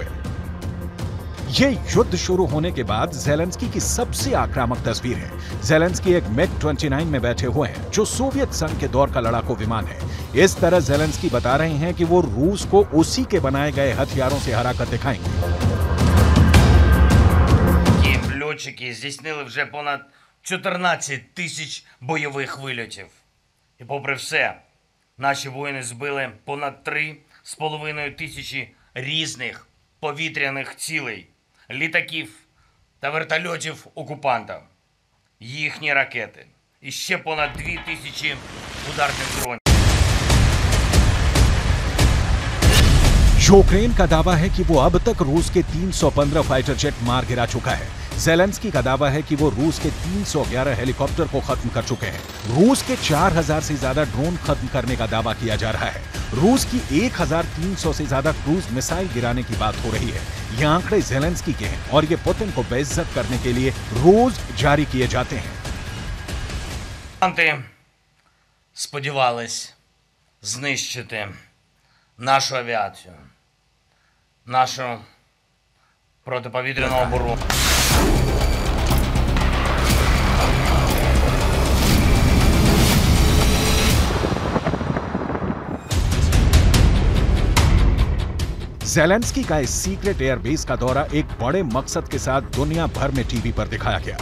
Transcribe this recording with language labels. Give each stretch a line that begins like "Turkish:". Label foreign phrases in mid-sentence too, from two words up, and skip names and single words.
Hindi: ये युद्ध शुरू होने के बाद ज़ेलेंस्की की सबसे आक्रामक तस्वीर है। ज़ेलेंस्की एक MiG-29 में बैठे हुए हैं, जो सोवियत संघ के दौर का लड़ाकू विमान है। इस तरह ज़ेलेंस्की बता रहे हैं कि वो रूस को उसी के बनाए गए हथियारों से हराकर दिखाएंगे।
Ukrainian: Льотчики здійснили вже понад 14 тисяч бойових вильотів. І попри все, наші воїни збили понад 3,5 тисячі різних повітряних цілей, літаків та вертольотів окупанта, їхні ракети і ще понад 2 тисячі ударних дронів.
Hindi: यूक्रेन का दावा है कि वो अब तक रूस के 315
English: fighter jet
Hindi: मार गिरा चुका है। ज़ेलेंस्की का दावा है कि वो रूस के 311 हेलीकॉप्टर को खत्म कर चुके हैं। रूस के 4000 से ज्यादा ड्रोन खत्म करने का दावा किया जा रहा है। रूस की 1300 से ज्यादा
English: cruise missile
Hindi: गिराने की बात हो रही है। ये आंकड़े ज़ेलेंस्की के हैं, और ये पुतिन को बेइज्जत करने के लिए रोज जारी किए जाते हैं।
Ukrainian: Сподівались знищити нашу авіацію, нашу протиповітряну оборону.
Hindi: ज़ेलेंस्की का इस
English: secret airbase
Hindi: का दौरा एक बड़े मकसद के साथ दुनिया भर में टीवी पर दिखाया गया।